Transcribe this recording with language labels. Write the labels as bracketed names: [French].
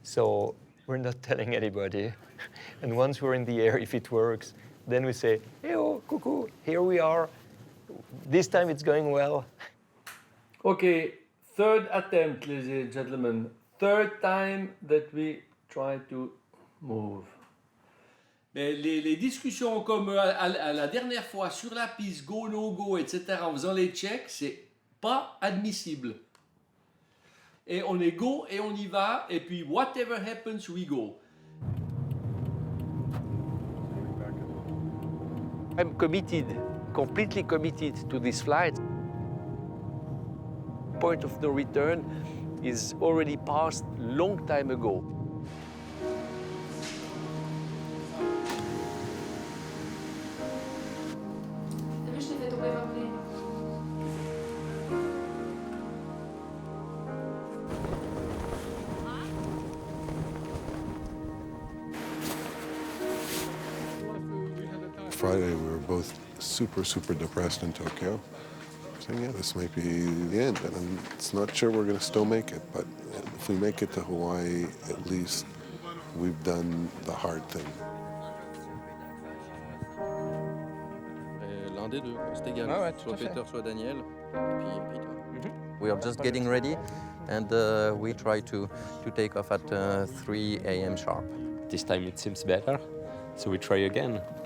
[English] So we're not telling anybody. And once we're in the air, if it works, then we say, hey, oh, cuckoo, here we are. This time it's going well. Okay, third attempt, ladies and gentlemen. Third time that we try to move. [French] Mais les discussions comme à la dernière fois sur la piste, go, no go, etc., en faisant les checks, c'est pas admissible. Et on est go et on y va, et puis [English] whatever happens, we go. I'm committed, completely committed to this flight. Point of no return is already passed long time ago. Friday, we were both super depressed in Tokyo. Saying, yeah, this might be the end, and I'm not sure we're going to still make it, but if we make it to Hawaii, at least we've done the hard thing. [French] L'un des deux, c'est égal. Soit Peter, soit Daniel, et puis toi. [English] We are just getting ready, and we try to take off at 3 a.m. sharp. This time it seems better, so we try again.